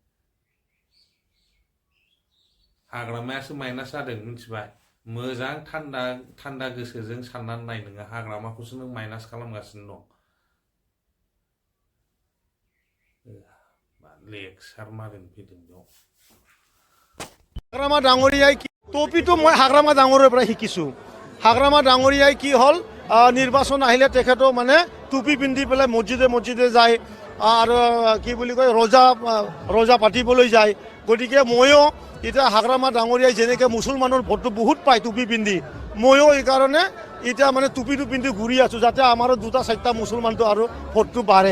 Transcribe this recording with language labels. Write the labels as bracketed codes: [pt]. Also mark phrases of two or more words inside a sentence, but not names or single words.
[brx] हाग्रामायासो माइनास जादों मिथिबाय। मोजां थान्दा गोसोजों साननानै नाय, नोङो हाग्रामाखौसो नों माइनास खालामगासिनो दं। लेक्सार मारिनो फैदों बेयाव। [as] हाग्रामा डाঙৰীয়াই টপিটো মই হাগ্ৰামা ডাঙৰৰ পৰা শিকিছোঁ। হাগ্ৰামা ডাঙৰীয়াই কি হ'ল নিৰ্বাচন আহিলে তেখেতো মানে টুপি পিন্ধি পেলাই মছজিদে যায় আৰু কি বুলি কয় ৰজা পাতিবলৈ যায়। গতিকে ময়ো এতিয়া হাগ্ৰামা ডাঙৰীয়াই যেনেকৈ মুছলমানৰ ভোটটো বহুত পায় টুপি পিন্ধি, ময়ো এইকাৰণে এতিয়া মানে টুপিটো পিন্ধি ঘূৰি আছোঁ, যাতে আমাৰো 2-4টা মুছলমানটো আৰু ভোটটো বাঢ়ে।